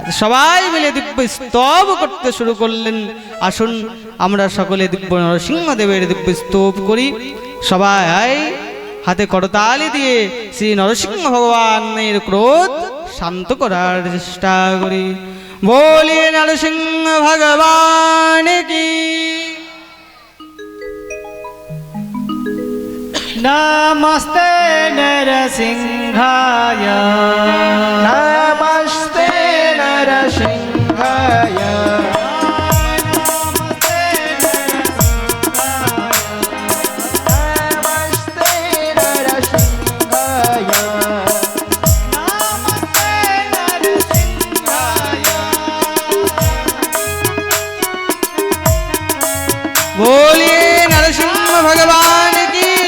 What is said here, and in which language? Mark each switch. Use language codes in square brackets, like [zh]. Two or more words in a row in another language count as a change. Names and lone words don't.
[bn] সবাই মিলে দিব্য স্তব করতে শুরু করলেন। আসুন আমরা সকলে দিব্য নরসিংহদেবের দিব্য স্তব করি। সবাই হাতে করতালি দিয়ে শ্রী নরসিংহ ভগবানের ক্রোধ শান্ত করার চেষ্টা করি। [hi] बोलिए नरसिंह भगवान की। [sa] नमस्ते नरसिंहाय, नमस्ते नरसिंहाय, नमस्ते नरसिंहाय, नमस्ते नरसिंहाय। [hi] बोलिए नरसिंह भगवान की।